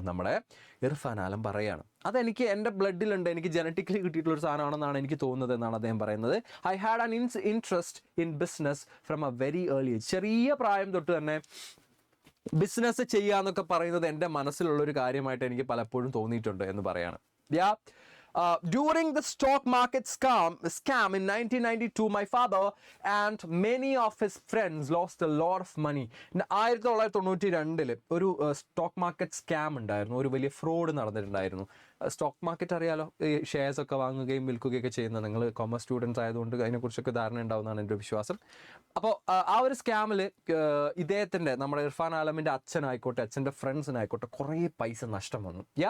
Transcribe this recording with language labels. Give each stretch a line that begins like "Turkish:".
Malayalam: നമ്മുടെ ഇർഫാൻ ആലം പറയാണ്. അതെനിക്ക് എൻ്റെ ബ്ലഡിലുണ്ട്, എനിക്ക് ജനറ്റിക്കലി കിട്ടിയിട്ടുള്ളൊരു സാധനമാണെന്നാണ് എനിക്ക് തോന്നുന്നത് എന്നാണ് അദ്ദേഹം പറയുന്നത്.
English: I had an interest in business from a very early age.
Malayalam: ചെറിയ പ്രായം തൊട്ട് തന്നെ ബിസിനസ് ചെയ്യാന്നൊക്കെ പറയുന്നത് എൻ്റെ മനസ്സിലുള്ള ഒരു കാര്യമായിട്ട് എനിക്ക് പലപ്പോഴും തോന്നിയിട്ടുണ്ട് എന്ന് പറയാണ്.
English: Yeah. During the stock market scam in 1992, my father and many of his friends lost a lot of money.
Malayalam: 1992 ഒരു സ്റ്റോക്ക് മാർക്കറ്റ് സ്കാം ഉണ്ടായിരുന്നു, ഒരു വലിയ ഫ്രോഡ് നടന്നിട്ടുണ്ടായിരുന്നു. സ്റ്റോക്ക് മാർക്കറ്റ് അറിയാലോ, ഈ ഷെയർസ് ഒക്കെ വാങ്ങുകയും വിൽക്കുകയൊക്കെ ചെയ്യുന്ന, നിങ്ങൾ കോമേഴ്സ് സ്റ്റുഡൻസ് ആയതുകൊണ്ട് അതിനെക്കുറിച്ചൊക്കെ ധാരണ ഉണ്ടാവുന്നതാണ് എൻ്റെ വിശ്വാസം. അപ്പോൾ ആ ഒരു സ്കാമിൽ ഇദ്ദേഹത്തിൻ്റെ, നമ്മുടെ ഇർഫാൻ ആലമിൻ്റെ അച്ഛനായിക്കോട്ടെ, അച്ഛൻ്റെ ഫ്രണ്ട്സിനായിക്കോട്ടെ കുറേ പൈസ നഷ്ടം വന്നു.